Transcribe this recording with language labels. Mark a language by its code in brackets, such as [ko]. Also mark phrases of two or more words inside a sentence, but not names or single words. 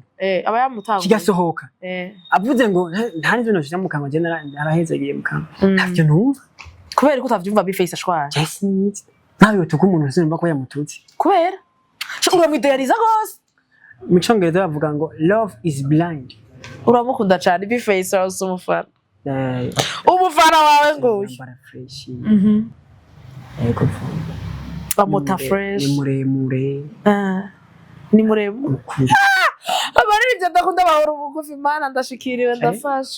[rn] aba yamutanga kigasohoka avuze ngo nta nivyo noshira mu kanwa je narahezagiye mu kanwa ntavyo numva kubera ko utavyumva Bface ashwana yes naho yotuka umuntu sinumva ko yamututse kubera uramwideyariza gose mu cyongereza bavuga ngo [en] love is blind [rn] uramukunda cyane Bface arose umufana umufana wawe nguye bamuta fresh ni muremure ni muremure abaririmbyi ndakunda bahora ubugufi mana ndashikiriwe ndafashwe